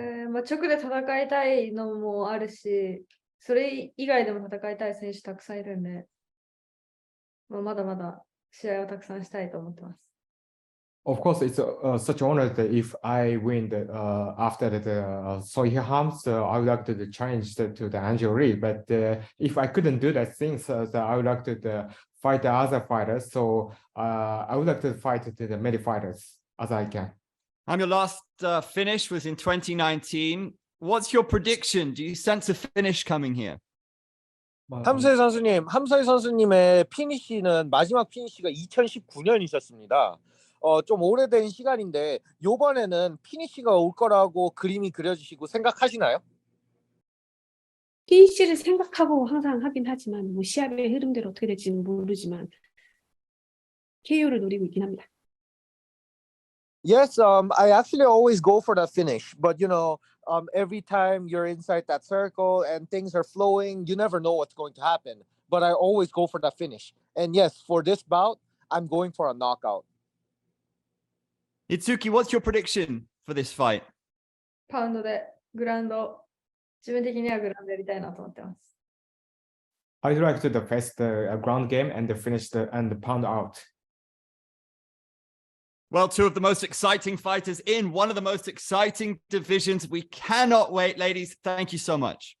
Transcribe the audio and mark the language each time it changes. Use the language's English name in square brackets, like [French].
[Japanese] まあ、直で戦いたいのもあるし、それ以外でも戦いたい選手たくさんいるんで、まだまだ試合をたくさんしたいと思ってます。 [English] Of course, it's such an honor that if I win after the Seo Hee I would like to challenge to the Angel Lee. But if I couldn't do that thing, so I would like to fight the other fighters. So I would like to fight the many fighters as I can. Your last finish was in 2019. What's your prediction? Do you sense a finish coming here? [Korean] 함서희 선수님의 피니시는 마지막 피니시가 2019년이셨습니다. 좀 오래된 시간인데 이번에는 피니시가 올 거라고 그림이 그려지시고 생각하시나요? 피니시를 생각하고 항상 하긴 하지만 뭐 시합의 흐름대로 어떻게 될지는 모르지만 KO를 노리고 있긴 합니다. [English] Yes, I actually always go for the finish, but every time you're inside that circle and things are flowing, you never know what's going to happen. But I always go for the finish. And yes, for this bout, I'm going for a knockout. Itsuki, what's your prediction for this fight? [Japanese] パウンドでグラウンド、自分的にはグラウンドやりたいなと思ってます。 [English] I'd like to face the ground game and finish and pound out. Well, 2 of the most exciting fighters in one of the most exciting divisions. We cannot wait, ladies. Thank you so much.